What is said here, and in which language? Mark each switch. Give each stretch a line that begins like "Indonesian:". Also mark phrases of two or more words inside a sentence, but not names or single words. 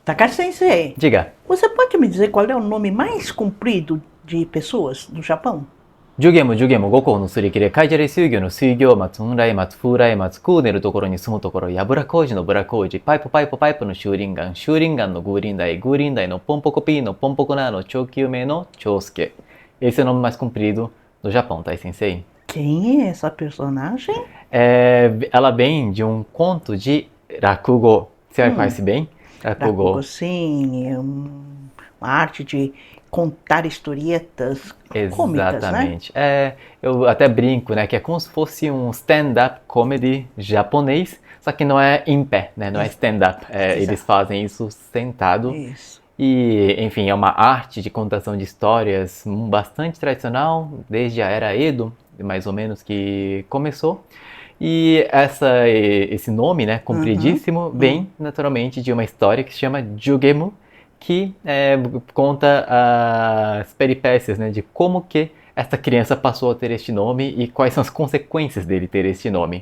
Portuguese: Takashi Sensei, Diga. você pode me dizer qual é o nome mais comprido de pessoas no Japão?
Japanese: ジュゲム五行のすり切れ、海砂利水魚の水魚松、雲来松、風来松、クーネルところに住むところ、やぶら工事のブラ工事、パイプのシューリンガン、シューリンガンのグーリンダイのポンポコピーのポンポコナーの長久名の長介.
Portuguese: Esse é o nome mais comprido do Japão, tá, Sensei? Quem é essa personagem? Ela vem de um conto de Rakugo. Você conhece bem? Rakugo, sim, é uma arte de contar historietas cômicas, né? Exatamente. Eu até brinco, né, que é como se fosse um
English: stand-up comedy
Portuguese: japonês, só que não é em pé, né, não é stand-up. Eles fazem isso sentado. Isso. E, enfim, é uma arte de contação de histórias bastante tradicional, desde a era Edo, mais ou menos, que começou. E esse nome, né, compridíssimo, vem naturalmente de uma história que se chama Jugemu, que conta as peripécias, né, de como que essa criança passou a ter este nome e quais são as consequências dele ter este nome.